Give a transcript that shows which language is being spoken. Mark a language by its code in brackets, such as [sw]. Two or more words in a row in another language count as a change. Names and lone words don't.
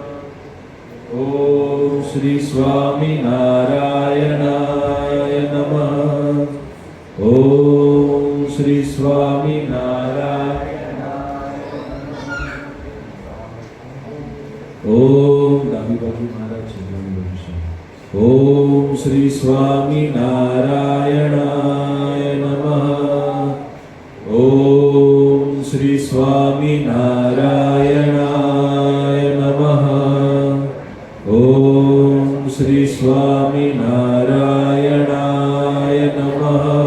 [sa] ओम श्री स्वामिनारायणाय नमः. ओम श्री स्वामिनारायणाय नमः. [gu] ઓમ ડાબી બાજુ મહારાજ છે જમણી બાજુ છે. [sa] ओम श्री स्वामिनारायणाय नमः. ओम श्री स्वामिनारायणाय नमः. ओम श्री स्वामिनारायणाय नमः.